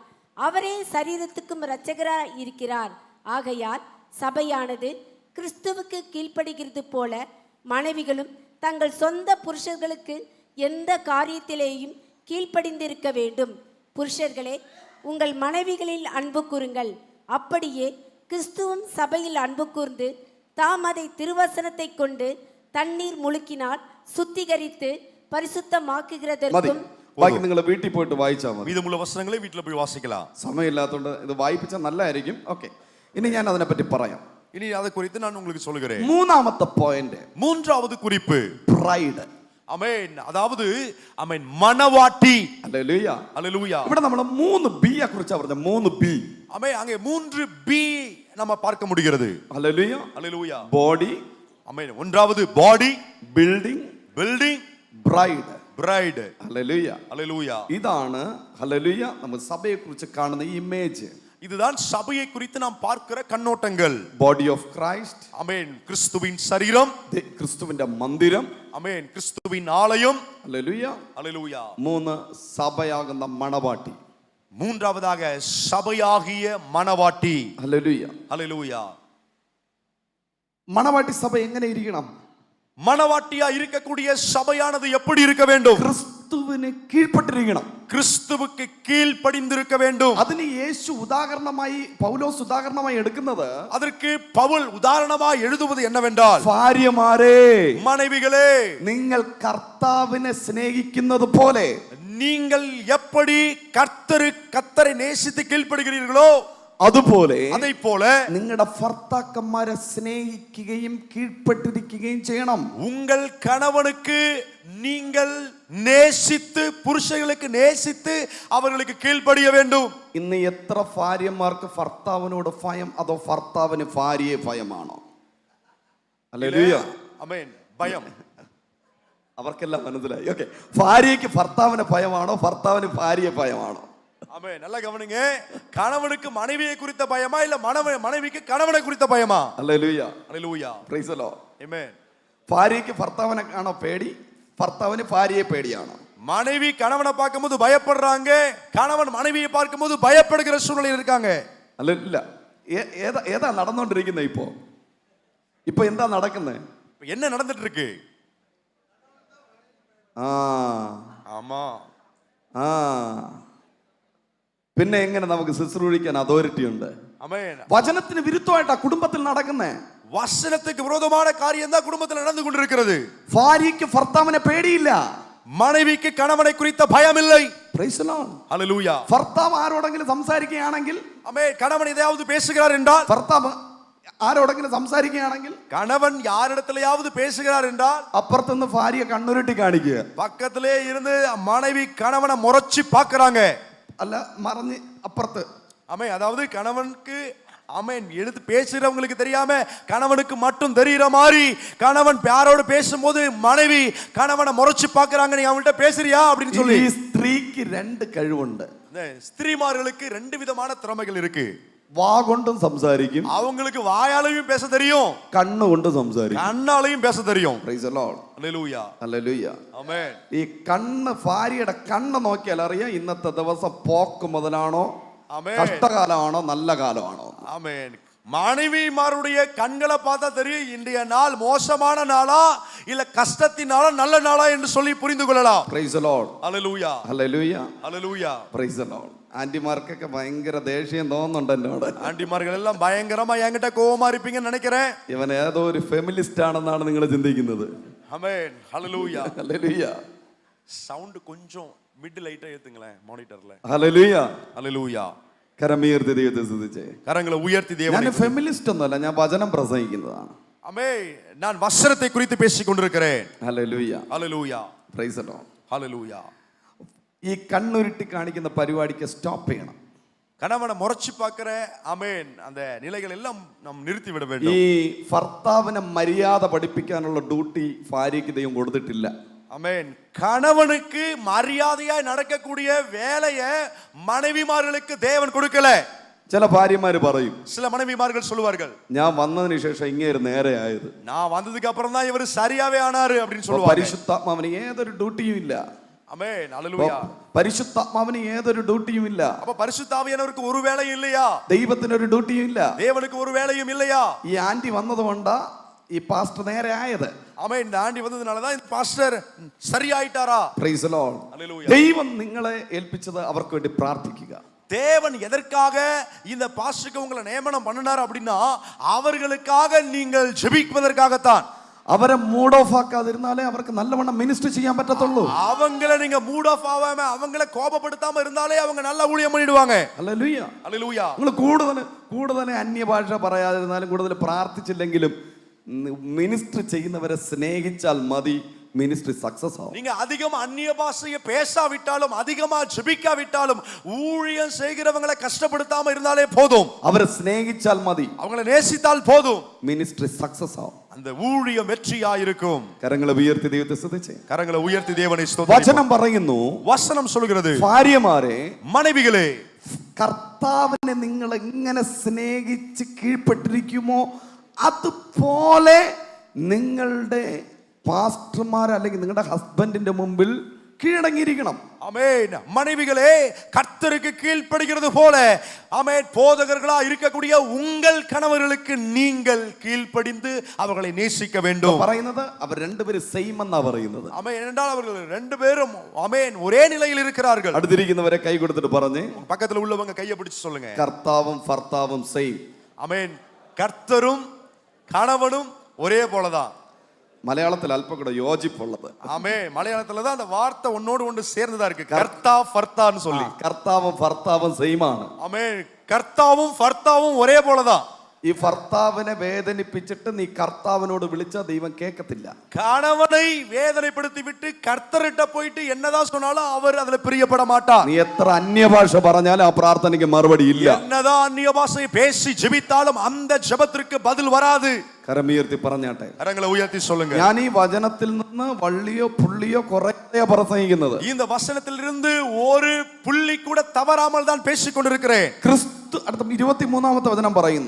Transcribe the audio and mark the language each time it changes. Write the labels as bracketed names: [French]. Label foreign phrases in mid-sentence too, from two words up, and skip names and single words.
[Tamil] அவரே சரீரத்துக்கும் இரட்சகராய் இருக்கிறார். ஆகையால் சபையானது கிறிஸ்துவுக்கு கீழ்ப்படுகிறது போல மனைவிகளும் தங்கள் சொந்த புருஷர்களுக்கு எந்த காரியத்திலேயும் கீழ்ப்படிந்திருக்க வேண்டும். புருஷர்களே, உங்கள் மனைவிகளில் அன்பு கூறுங்கள். அப்படியே கிறிஸ்துவும் சபையில் அன்பு கூர்ந்து தாம் அதை திருவசனத்தை கொண்டு தண்ணீர் முழுக்கினால் சுத்திகரித்து பரிசுத்தமாக்குகிறதற்கும். [Malayalam] ബാക്കി നിങ്ങൾ വീട്ടിൽ പോയിട്ട് വായിച്ചാൽ മതി. [Tamil] மீதமுள்ள வசனங்களை வீட்டில் போய் வாசிக்கலாம். [Malayalam] സമയമില്ലാത്തതുകൊണ്ട് ഇത് വായിപ്പിച്ചാൽ നല്ലതായിരിക്കും. ഓക്കെ, ഇനി ഞാൻ അതിനെപ്പറ്റി പറയാം. [Tamil] இனி அதை குறித்து நான் உங்களுக்கு சொல்லுகிறேன். [Malayalam] മൂന്നാമത്തെ പോയിന്റ്, [Tamil] மூன்றாவது குறிப்பு, [Malayalam] പ്രൈഡ്. [Tamil] ஆமென். அதாவது ஆமென் மணவாட்டி. [Malayalam] ഹല്ലേലൂയ. [Tamil] அல்லேலூயா. [Malayalam] ഇവിടെ നമ്മൾ 3 ബി യെ കുറിച്ചാണ് പറഞ്ഞത്. 3 ബി. [Tamil] ஆமென். அங்கே 3 பி நம்ம பார்க்க முடிகிறது. [Malayalam] ഹല്ലേലൂയ. [Tamil] அல்லேலூயா. [Malayalam] ബോഡി, [Tamil] ஆமென். ஒன்றாவது பாடி, [Malayalam] ബിൽഡിംഗ്, [Tamil] பில்டிங், [Malayalam] ബ്രൈഡ്. [Tamil] பிரைட். [Malayalam] ഹല്ലേലൂയ. [Tamil] அல்லேலூயா. [Malayalam] ഇതാണ് ഹല്ലേലൂയ നമ്മൾ സഭയെ കുറിച്ച് കാണുന്ന ഇമേജ്. [Tamil] இதுதான் சபையை குறித்து நாம் பார்க்கிற கண்ணோட்டங்கள். [English] body of Christ. [Tamil] ஆமென். கிறிஸ்துவின் சரீரம். [Malayalam] ക്രിസ്തുവിന്റെ മന്ദിരം. [Tamil] ஆமென். கிறிஸ்துவின் ஆலயம். [Malayalam] ഹല്ലേലൂയ. [Tamil] அல்லேலூயா. [Malayalam] 3 സഭയാകുന്ന മണവാട്ടി. [Tamil] மூன்றாவதாக சபையாகிய மணவாட்டி. [Malayalam] ഹല്ലേലൂയ. [Tamil] அல்லேலூயா. [Malayalam] മണവാട്ടി സഭ എങ്ങനെ ഇരിക്കണം? [Tamil] மணவாட்டியா இருக்கக்கூடிய சபையானது எப்படி இருக்க வேண்டும்? [Malayalam] ക്രിസ്തുവിന് കീഴ്പ്പെട്ടിരിക്കണം. [Tamil] கிறிஸ்துவுக்கு கீழ்ப்படிந்திருக்க வேண்டும். [Malayalam] അതിന് യേശു ഉദാഹരണമായി, പൗലോസ് ഉദാഹരണമായി എടുക്കുന്നത്, [Tamil] அதற்கு பவுல் உதாரணமாய் எழுதுவது என்னவென்றால், [Malayalam] ഭാര്യമാരേ, [Tamil] மனைவிகளே, [Malayalam] നിങ്ങൾ കർത്താവിനെ സ്നേഹിക്കുന്നത് പോലെ [Tamil] நீங்கள் எப்படி கர்த்தரை நேசித்து கீழ்ப்படுகிறீர்களோ [Malayalam] അതുപോലെ [Tamil] அதை போல [Malayalam] നിങ്ങളുടെ ഭർത്താക്കന്മാരെ സ്നേഹിക്കുകയും കീഴ്പ്പെട്ടിരിക്കുകയും ചെയ്യണം. [Tamil] உங்கள் கணவனுக்கு நீங்கள் நேசித்து പുരുഷர்களுக்கு நேசித்து அவர்களுக்கு கீழ்ப்படிய வேண்டும். [Malayalam] ഇന്ന് എത്ര ഭാര്യമാർക്ക് ഭർത്താവിനോട് ഭയം അതോ ഭർത്താവിന് ഭാര്യയെ ഭയമാണോ? ഹല്ലേലൂയ. ആമേൻ. ഭയം. അവർക്കെല്ലാം മനസ്സിലായി. ഓക്കെ, ഭാര്യയ്ക്ക് ഭർത്താവിന് ഭയമാണോ ഭർത്താവിന് ഭാര്യയെ ഭയമാണോ? [Tamil] ஆமென். நல்லா கவனிங்க. கணவனுக்கு மனைவியை குறித்த பயமா இல்ல மனைவிக்கு கணவனை குறித்த பயமா? [Malayalam] ഹല്ലേലൂയ. [Tamil] ஹalleluya. [English] praise the Lord. [Tamil] ஆமென். [Malayalam] ഭാര്യയ്ക്ക് ഭർത്താവിനെ ആണോ പേടി, ഭർത്താവിന് ഭാര്യയെ പേടിയാണോ? [Tamil] மனைவி கணவனை பார்க்கும்போது பயப்படுறாங்க, கணவன் மனைவியை பார்க்கும்போது பயப்படுகிற சூழ்நிலையில் இருக்காங்க. [Malayalam] അല്ല ഇല്ല, ഏതാ നടന്നുകൊണ്ടിരിക്കുന്നത്? ഇപ്പൊ എന്താ നടക്കുന്നത്? [Tamil] என்ன நடந்துட்டு இருக்கு? ஆமா. [Malayalam] പിന്നെ എങ്ങനെ നമുക്ക് ശുശ്രൂഷിക്കാൻ അതോറിറ്റി ഉണ്ട്? [Tamil] ஆமென். [Malayalam] വചനത്തിന് വിരുദ്ധമായിട്ടാ കുടുംബത്തിൽ നടക്കുന്നേ. [Tamil] வசனத்துக்கு விரோதமான காரியம் தான் குடும்பத்தில் நடந்து கொண்டிருக்கிறது. [Malayalam] ഭാര്യയ്ക്ക് ഭർത്താവിനെ പേടിയില്ല, [Tamil] மனைவிக்கு கணவனை குறித்த பயம் இல்லை. [English] praise the Lord. [Tamil] ஹalleluya. [Malayalam] ഭർത്താവ് ആരോടെങ്കിലും സംസാരിക്കുകയാണെങ്കിൽ, [Tamil] ஆமென், கணவன் ஏதாவது பேசுகிறார் என்றால், [Malayalam] ഭർത്താവ് ആരോടെങ്കിലും സംസാരിക്കുകയാണെങ്കിൽ, [Tamil] கணவன் யாரிடத்திலேயாவது பேசுகிறார் என்றால், [Malayalam] അപ്പുറത്തുനിന്ന് ഭാര്യ കണ്ണുരുട്ടി കാണിക്കുക, [Tamil] பக்கத்திலே இருந்து மனைவி கணவனை முறைச்சி பார்க்கறாங்க. [Malayalam] അല്ല മറിഞ്ഞ് അപ്പുറത്ത്. [Tamil] ஆமென். அதாவது கணவனுக்கு ஆமென் எடுத்து பேசுறவங்களுக்கு தெரியாம கணவனுக்கு மட்டும் தெரியுற மாதிரி கணவன் யாரோடு பேசும்போது மனைவி கணவனை முறைச்சு பார்க்கறாங்க. நீ அவங்கள்ட்ட பேசுறியா அப்படின்னு சொல்லி. [Malayalam] ഈ സ്ത്രീക്ക് രണ്ട് കഴിവുണ്ട്. [Tamil] ஸ்திரீமார்களுக்கு ரெண்டு விதமான திறமைகள் இருக்கு. [Malayalam] വാ കൊണ്ടും സംസാരിക്കും, [Tamil] அவங்களுக்கு வாயாலையும் பேச தெரியும், [Malayalam] കണ്ണുകൊണ്ട് സംസാരിക്കും, [Tamil] கண்ணாலையும் பேச தெரியும். [English] praise the Lord. [Malayalam] ഹല്ലേലൂയ. ഹല്ലേലൂയ. ആമേൻ. ഈ കണ്ണ്, ഭാര്യയുടെ കണ്ണ് നോക്കിയാൽ അറിയാം ഇന്നത്തെ ദിവസം പോക്ക് മുതലാണോ, ആമേൻ, കഷ്ടകാലമാണോ നല്ല കാലമാണോ. [Tamil] ஆமென். மனைவிமாருடைய கண்களை பார்த்தா தெரியும் இன்றைய நாள் மோசமான நாளா இல்ல கஷ்டத்தினால நல்ல நாளா என்று சொல்லி புரிந்து கொள்ளலாம். [English] praise the Lord. [Malayalam] ഹല്ലേലൂയ. ഹല്ലേലൂയ. ഹല്ലേലൂയ. [English] praise the Lord. [Malayalam] ആന്റിമാർക്കൊക്കെ ഭയങ്കര ദേഷ്യം തോന്നുന്നുണ്ട് എന്നോട്. [Tamil] ആന്റിമാர்கள் எல்லாம் பயங்கரமா என்கிட்ட கோவமா இருப்பீங்கன்னு நினைக்கிறேன். [Malayalam] ഇവൻ ഏതോ ഒരു ഫെമിനിസ്റ്റ് ആണെന്നാണ് നിങ്ങൾ ചിന്തിക്കുന്നത്. [Tamil] ஆமென். ஹalleluya. [Malayalam] ഹല്ലേലൂയ. [Tamil] சவுண்ட் கொஞ்சம் மிட் லைட்டா ஏத்துங்களேன் மானிட்டர்ல. [Malayalam] ഹല്ലേലൂയ. [Tamil] ஹalleluya. [Malayalam] കരമുയർത്തി ദൈവത്തെ സ്തുതിച്ചേ. [Tamil] கரங்களை உயர்த்தி [Malayalam] ഞാൻ [Tamil] தேவனை. [Malayalam] ഫെമിനിസ്റ്റ് ഒന്നുമല്ല, ഞാൻ വചനം പ്രസംഗിക്കുന്നതാണ്. [Tamil] ஆமென். நான் வசனத்தை குறித்து பேசிக் கொண்டிருக்கிறேன். [Malayalam] ഹല്ലേലൂയ. [Tamil] ஹalleluya. [English] praise the Lord. [Tamil] ஹalleluya. [Malayalam] ഈ കണ്ണുരുട്ടി കാണിക്കുന്ന പരിപാടിക്ക് സ്റ്റോപ്പ് ചെയ്യണം. [Tamil] கணவனை முறைச்சு பார்க்கிற ஆமென் அந்த நிலைகள் எல்லாம் நாம் நிறுத்தி விட [Malayalam] ഈ [Tamil] வேண்டும். [Malayalam] ഭർത്താവിനെ മര്യാദ പഠിപ്പിക്കാനുള്ള ഡ്യൂട്ടി ഭാര്യയ്ക്ക് ദൈവം കൊടുത്തിട്ടില്ല. [Tamil] ஆமென். கணவனுக்கு மரியாதையாய் நடக்கக்கூடிய வேலையை மனைவிமார்களுக்கு தேவன் கொடுக்கல. [Malayalam] ചില ഭാര്യമാര് പറയും, [Tamil] சில மனைவிமார்கள் சொல்லுவார்கள், [Malayalam] ഞാൻ വന്നതിന് ശേഷം ഇങ്ങനെ നേരെ ആയത്, [Tamil] நான் வந்ததுக்கு அப்புறம் தான் இவர் சரியாவே ஆனாரு அப்படின்னு சொல்லுவாங்க. [Malayalam] പരിശുദ്ധാത്മാവിന് ഏതൊരു ഡ്യൂട്ടിയും ഇല്ല. [Tamil] ஆமென். ஹalleluya. [Malayalam] പരിശുദ്ധാത്മാവിന് ഏതൊരു ഡ്യൂട്ടിയും ഇല്ല. [Tamil] அப்ப பரிசுத்த ஆவியானவருக்கு ஒரு வேலையும் இல்லையா? [Malayalam] ദൈവത്തിന് ഒരു ഡ്യൂട്ടിയും ഇല്ല. [Tamil] தேவனுக்கு ஒரு வேலையும் இல்லையா? [Malayalam] ഈ ആന്റി വന്നതുകൊണ്ടാ ഈ പാസ്റ്റർ നേരെ ആയത്. [Tamil] ஆமென். இந்த ஆண்டி வந்ததுனால தான் இந்த பாஸ்டர் சரியாயிட்டாரா? [English] praise the Lord. [Tamil] ஹalleluya. [Malayalam] ദൈവം നിങ്ങളെ ഏൽപ്പിച്ചത് അവർക്ക് വേണ്ടി പ്രാർത്ഥിക്കുക. [Tamil] தேவன் எதற்காக இந்த பாஸ்டருக்கு உங்களை நியமனம் பண்ணினார் அப்படின்னா அவர்களுக்காக நீங்கள் ஜெபிப்பதற்காகத்தான். [Malayalam] അവരെ [English] mood off [Malayalam] ആക്കാതിരുന്നാലേ അവർക്ക് നല്ലവണ്ണം മിനിസ്റ്റർ ചെയ്യാൻ പറ്റത്തുള്ളൂ. [Tamil] அவங்கள நீங்க [English] mood off [Tamil] ஆகாம அவங்கள கோபப்படுத்தாம இருந்தாலே அவங்க நல்ல ஊழியம் பண்ணிடுவாங்க. [Malayalam] ഹല്ലേലൂയ. [Tamil] ஹalleluya. [Malayalam] നിങ്ങൾ കൂടുതൽ അന്യഭാഷ പറയാതിരുന്നാലും കൂടുതൽ പ്രാർത്ഥിച്ചില്ലെങ്കിലും മിനിസ്റ്റർ ചെയ്യുന്നവരെ സ്നേഹിച്ചാൽ മതി, [English] ministry success [Malayalam] ആവും. [Tamil] நீங்க அதிகமா அந்நிய பாஷையை பேசாவிட்டாலும் அதிகமா ஜெபிக்காவிட்டாலும் ஊழியம் செய்கிறவங்களை கஷ்டப்படுத்தாம இருந்தாலே போதும். [Malayalam] അവരെ സ്നേഹിച്ചാൽ മതി, [Tamil] அவங்களை நேசித்தால் போதும், [English] ministry success [Malayalam] ആവും. [Tamil] அந்த ஊழியம் வெற்றியா இருக்கும். [Malayalam] കരങ്ങളെ ഉയർത്തി ദൈവത്തെ സ്തുതിച്ചേ. [Tamil] கரங்களை உயர்த்தி தேவனை ஸ்தோத்திரிப்போம். [Malayalam] വചനം പറയുന്നു, [Tamil] வசனம் சொல்கிறது, [Malayalam] ഭാര്യമാരെ, [Tamil] மனைவிகளே, [Malayalam] കർത്താവിനെ നിങ്ങൾ എങ്ങനെ സ്നേഹിച്ച് കീഴ്പ്പെട്ടിരിക്കുമോ അതുപോലെ നിങ്ങളുടെ പാസ്റ്റർമാർ അല്ലെങ്കിൽ നിങ്ങളുടെ ഹസ്ബൻഡിന്റെ മുമ്പിൽ കീഴടങ്ങിയിരിക്കണം. [Tamil] ஆமென். மனைவிகளே, கர்த்தருக்கு கீழ்ப்படிகிறது போல ஆமென் போதகர்களா இருக்கக்கூடிய உங்கள் கணவர்களுக்கு நீங்கள் கீழ்ப்படிந்து அவர்களை நேசிக்க வேண்டும். [Malayalam] പറയുന്നത് അവർ രണ്ടുപേരും സെയിം എന്നാ പറയുന്നത്. [Tamil] ஆமென். என்றால் அவர்கள் ரெண்டு பேரும் ஆமென் ஒரே நிலையில் இருக்கிறார்கள். [Malayalam] അടുത്തിരിക്കുന്നവരെ കൈ കൊടുത്തിട്ട് പറഞ്ഞ്, [Tamil] பக்கத்துல உள்ளவங்க கையை பிடிச்சு சொல்லுங்க, [Malayalam] കർത്താവും ഭർത്താവും സെയിം. [Tamil] ஆமென். கர்த்தரும் கணவனும் ஒரே போலதான். [Malayalam] മലയാളത്തിൽ അല്പം കൂടെ യോജിപ്പുള്ളത്. [Tamil] ஆமென். மலையாளத்துல தான் அந்த வார்த்தை ஒன்னோடு ஒன்று சேர்ந்ததா இருக்கு, கர்த்தா ஃபர்த்தான்னு சொல்லி. [Malayalam] കർത്താവും ഭർത്താവും സെയിം ആണ്. [Tamil] ஆமென். கர்த்தாவும் ஃபர்த்தாவும் ஒரே போலதான். [Malayalam] ഈ ഭർത്താവിനെ വേദനിപ്പിച്ചിട്ട് നീ കർത്താവിനോട് വിളിച്ച ദൈവം കേൾക്കത്തില്ല. [Tamil] கணவனை வேதனைப்படுத்தி விட்டு கர்த்தர்கிட்ட போயிட்டு என்னதான் சொன்னாலும் அவர் அதுல பிரியப்பட மாட்டார். [Malayalam] നീ എത്ര അന്യഭാഷ പറഞ്ഞാലും ആ പ്രാർത്ഥനയ്ക്ക് മറുപടി ഇല്ല. [Tamil] என்னதான் அந்நிய பாஷை பேசி ஜெபித்தாலும் அந்த ஜெபத்திற்கு பதில் வராது. [Malayalam] കരമുയർത്തി പറഞ്ഞാട്ടെ. [Tamil] கரங்களை உயர்த்தி சொல்லுங்க. [Malayalam] ഞാൻ ഈ വചനത്തിൽ നിന്ന് വള്ളിയോ പുള്ളിയോ കുറേയോ പ്രസംഗിക്കുന്നത്. [Tamil] இந்த வசனத்திலிருந்து ஒரு புள்ளி கூட தவறாமல் தான் பேசிக் கொண்டிருக்கிறேன். [Malayalam] ക്രിസ്തു അടുത്ത 23-ാമത്തെ വചനം പറയുന്നു.